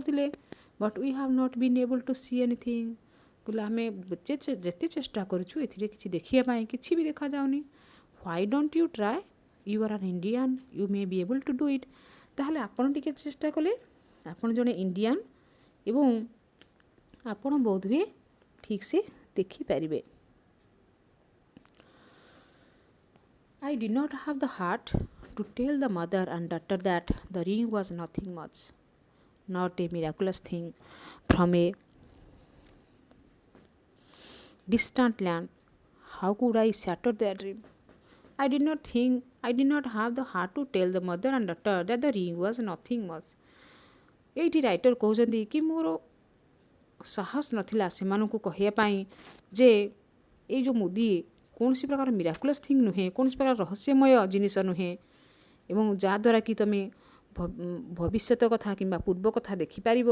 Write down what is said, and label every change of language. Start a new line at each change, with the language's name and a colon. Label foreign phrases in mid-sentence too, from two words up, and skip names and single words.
English: But we have not been able to see anything,
Odia: କହିଲେ ଆମେ ଯେତେ ଚେଷ୍ଟା କରୁଛୁ ଏଥିରେ କିଛି ଦେଖିବା ପାଇଁ କିଛି ବି ଦେଖାଯାଉନି।
English: Why don't you try, you are an Indian, you may be able to do it.
Odia: ତାହେଲେ ଆପଣ ଟିକେ ଚେଷ୍ଟା କଲେ ଆପଣ ଜଣେ ଇଣ୍ଡିଆନ୍ ଏବଂ ଆପଣ ବୋଧହୁଏ ଠିକ୍ ସେ ଦେଖିପାରିବେ।
English: I did not have the heart to tell the mother and daughter that the ring was nothing much, not a miraculous thing from a distant land. How could I shatter their dream? I did not have the heart to tell the mother and daughter that the ring was nothing much.
Odia: ଏଇଠି ରାଇଟର କହୁଛନ୍ତି କି ମୋର ସାହସ ନଥିଲା ସେମାନଙ୍କୁ କହିବା ପାଇଁ ଯେ ଏଇ ଯେଉଁ ମୁଦି କୌଣସି ପ୍ରକାର
English: miraculous thing
Odia: ନୁହେଁ, କୌଣସି ପ୍ରକାର ରହସ୍ୟମୟ ଜିନିଷ ନୁହେଁ ଏବଂ ଯାହାଦ୍ୱାରା କି ତୁମେ ଭବିଷ୍ୟତ କଥା କିମ୍ବା ପୂର୍ବ କଥା ଦେଖିପାରିବ।